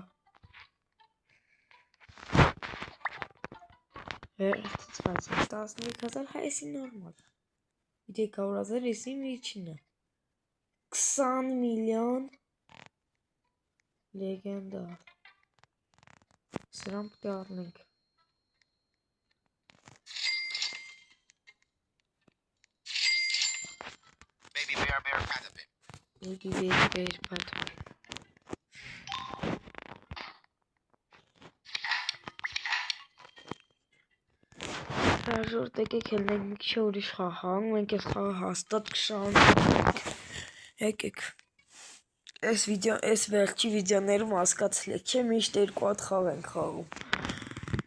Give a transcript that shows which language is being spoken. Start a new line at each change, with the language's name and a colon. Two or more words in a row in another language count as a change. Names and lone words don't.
Armenian: վերցված 13000 հայսի նորմալ 300,000 էսի միջինը 20 միլիոն լեգենդար սրան պետք է առնենք Baby bear patapin. Baby bear patapin Ժորտ եկեք ելնենք մի քիչ ուրիշ խաղանք, մենք այս խաղը հաստատ կշարունակենք, եկեք, այս վերջի վիդեոներում հասկացել եք, չէ՞ միշտ երկու հատ խաղ ենք խաղում,